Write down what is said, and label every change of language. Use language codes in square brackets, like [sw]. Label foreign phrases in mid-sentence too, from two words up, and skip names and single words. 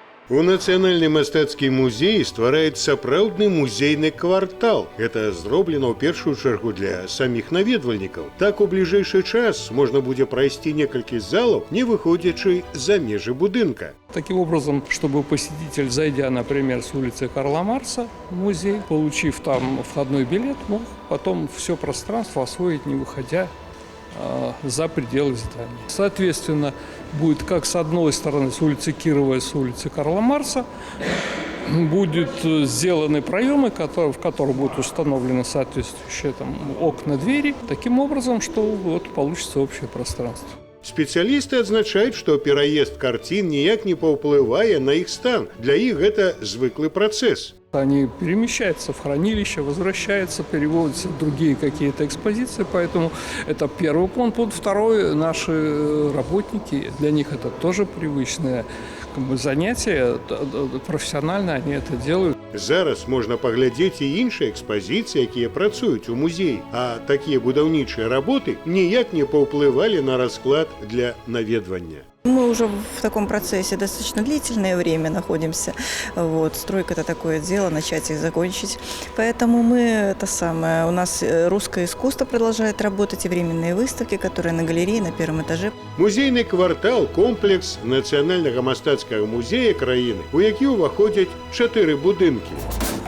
[be] У нацыянальны мастацкі музей ствараюць сапраўдны музейны квартал. Гэта зроблена ў першую чаргу для саміх наведвальнікаў. Так у бліжэйшы час можна будзе прайсці некалькі залаў, не выходзячы за межы будынка. [ru] Таким образом, чтобы посетитель, зайдя, например, с улицы Карла Маркса в музей, получив там входной билет, мог потом все пространство освоить, не выходя за пределы здания. Соответственно, будет как с одной стороны, с улицы Кирова и с улицы Карла Маркса, будут сделаны проемы, в которых будут установлены соответствующие окна, двери, таким образом, что вот получится общее пространство. [be] Спецыялісты адзначаюць, што пераезд карцін ніяк не паўплывае на іх стан. Для іх гэта звыклы працэс. [ru] Они перемещаются в хранилище, возвращаются, переводятся в другие какие-то экспозиции, поэтому это первый пункт. Второй, наши работники, для них это тоже привычное занятие, профессионально они это делают. [be] Зараз можна паглядзець і іншыя экспазіцыі, якія працуюць у музеі, а такія будаўнічыя работы ніяк не паўплывалі на расклад для наведвання. [ru] Мы уже в таком процессе достаточно длительное время находимся. Стройка – это такое дело, начать и закончить. Поэтому у нас русское искусство продолжает работать, и временные выставки, которые на галерее на первом этаже. [be] Музейны квартал – комплекс нацыянальнага мастацкага музея краіны, у які ўваходзяць 4 будынкі.